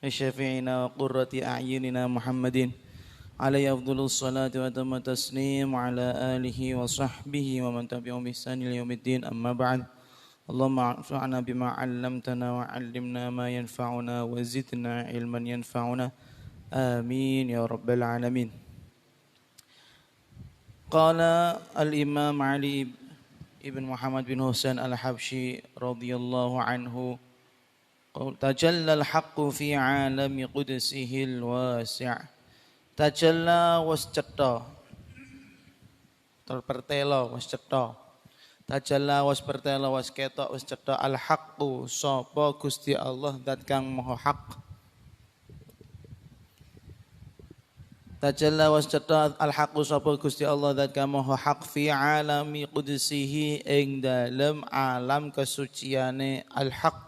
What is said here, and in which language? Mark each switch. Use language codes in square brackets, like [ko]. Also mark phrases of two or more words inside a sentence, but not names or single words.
[ar] شفيعنا وقرة أعيننا محمد عليه أفضل الصلاة وأتم التسليم وعلى آله وصحبه ومن تبعهم بإحسان إلى يوم الدين أما بعد اللهم انفعنا بما علمتنا وعلمنا ما ينفعنا وزدنا علما ينفعنا آمين يا رب العالمين. قال الإمام علي بن محمد بن حسين الحبشي رضي الله عنه تجلى الحق في عالم قدسه الواسع. [jv] Tajalla was cetha terpertelo was cetha. Tajalla was pertelo was ketok was cetha [ar] الحق [jv] sapa Gusti Allah zat kang maha hak. Tajalla was cetha [ar] الحق [jv] sapa Gusti Allah zat kang maha hak [ar] في عالم قدسه [jv] ing dalem alam kesuciane [ar] الحق.